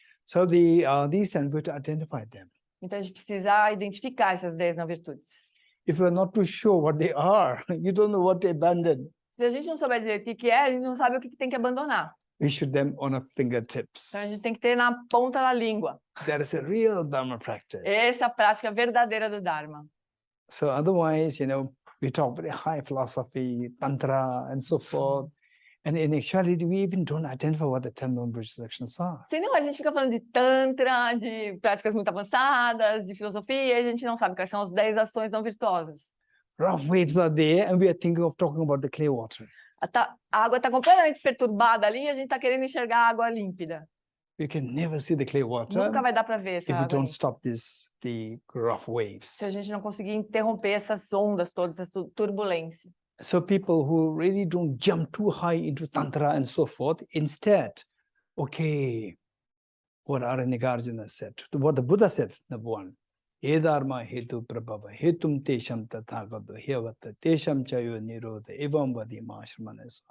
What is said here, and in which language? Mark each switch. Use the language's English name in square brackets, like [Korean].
[English] So these and we have to identify them. [Portuguese] Então, a gente precisa identificar essas 10 não virtudes. [English] If you're not too sure what they are, you don't know what to abandon. [Portuguese] Se a gente não souber direito o que é, a gente não sabe o que tem que abandonar. [English] We should them on our fingertips. [Portuguese] Então, a gente tem que ter na ponta da língua. [English] That is a real Dharma practice. [Portuguese] Essa é a prática verdadeira do Dharma. [English] So otherwise, we talk very high philosophy, tantra, and so forth. And in actuality, we even don't identify what the 10 non-virtuous actions are. [Portuguese] Senão, a gente fica falando de tantra, de práticas muito avançadas, de filosofia, e a gente não sabe quais são as 10 ações não virtuosas. [English] Rough waves are there, and we are thinking of talking about the clear water. [Portuguese] A água está completamente perturbada ali e a gente está querendo enxergar a água límpida. [English] You can never see the clear water [Portuguese] Nunca vai dar para ver essa [English] if we [Portuguese] água [English] don't [Portuguese] límpida. [English] stop the rough waves. [Portuguese] Se a gente não conseguir interromper essas ondas todas, essa turbulência. [English] So people who really don't jump too high into tantra and so forth, instead, okay, what Nagarjuna said, what the Buddha said, number 1, [Sanskrit] Edharma hetu prabhava hetum tesham tathagata hevata tesham chayo nirodha evam vadima ashramana.